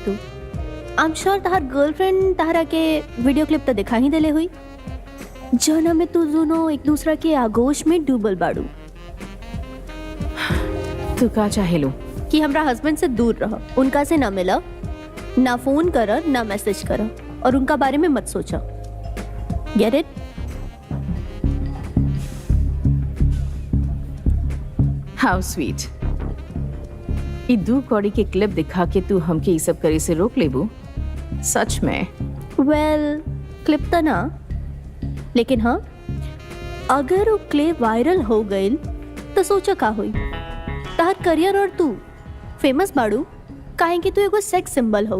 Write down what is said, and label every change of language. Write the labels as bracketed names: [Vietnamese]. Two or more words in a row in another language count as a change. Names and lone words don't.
[Bhojpuri] तू [English] I am sure [Bhojpuri] तहार गर्लफ्रेंड तहरा के [English] video clip [Bhojpuri] तो दिखा ही देले हुई, जौना में तू दोनों एक दूसरा के आगोश में डूबल बाड़ू। तू का चाहेलू? कि हमरा हस्बैंड से दूर रह, उनका से ना मिला, ना फोन कर, ना मैसेज कर, और उनका बारे में मत सोचा। [English] Get it? How sweet. [Bhojpuri] ई दू कौड़ी के क्लिप दिखा के तू हमके ई सब करे से रोक लेबू? सच में? वेल, क्लिप तो ना, लेकिन हाँ, अगर वो क्लिप वायरल हो गई तो सोचा का हुई। तहार करियर और तू फेमस बाड़ू काहे कि तू एगो [English] sex symbol [Bhojpuri] हो।